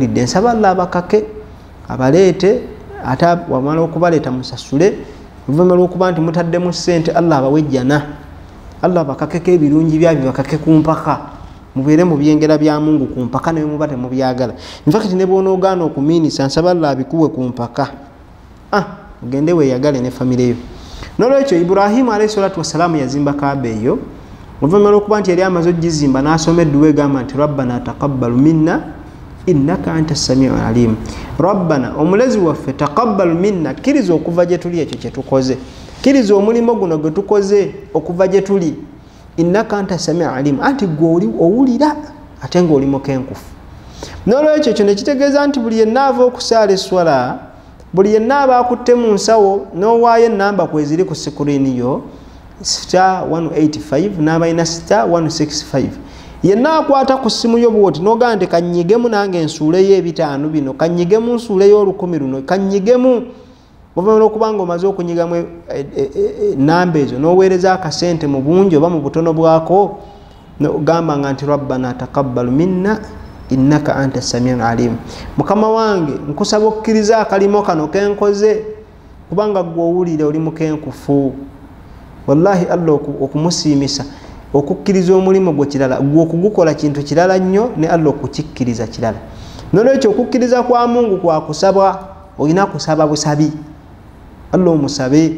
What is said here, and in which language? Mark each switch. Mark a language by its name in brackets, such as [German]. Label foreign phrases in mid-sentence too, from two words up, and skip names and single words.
[Ganda] mubiwulidde nsaba Allah abakake abaleete ate wamala okubaleeta musasule oluvannyuma lw'okuba nti mutaddemu ssente Allah abawejjana Allah bakakeko ebirungi byabyo bakake ku mpaka mubeere mu byengera bya Mungu ku mpaka ne muba temubyagala infact ne bw'onoogaana okumiinisa nsaba Allah abikuwe ku mpaka ogende weeyagale ne famire yo n'olwekyo Ibrahimu [Arabic] عليه الصلاة والسلام [Ganda] yazimba Kaaba eyo oluvannyuma lw'okuba nti yali amaze okugizimba n'asoma edduwa egamba nti [Arabic] ربنا تقبل منا إنك أنت السميع العليم [Ganda] rabbana omulezi waffe [Arabic] تقبل منا [Ganda] kkiriza okuva gye tuli ekyo kye tukoze kkiriza omulimo guno gwe tukoze okuva gye tuli [Arabic] إنك أنت السميع العليم [Ganda] anti gwe owulira ate ng'oli mukenkufu n'olwekyo ekyo ne kitegeeza nti buli yenna ava okusaala esswala buli yenna aba akutte mu nsawo n'owaayo ennamba kweziri ku sikuriini yo *185 n'abalina *165 yenna akwata ku ssimu yo bwoti n'ogamba nti kannyigemu nange ensuuleyo ebitaano bino kannyigemu nsuuleyo olukumi luno kannyigemu oluvannyuma lw'okubanga omaze okunyigamu ennamba ezo n'oweereza akasente mu bungi oba mu butono bwako n'ogamba nga nti [Arabic] ربنا تقبل منا إنك أنت السميع العليم [Ganda] mukama wange nkusaba okkiriza akalimo kano kenkoze kubanga gwe owulire oli mukenkufu wallahi Allah okumusiimisa okukkiriza omulimu gwe kirala gwe okugukola kintu kirala nnyo ne Allah okukikkiriza kirala n'olwekyo okukkiriza kwa Mungu kwa kusaba olina kusaba busabi Allah omusabe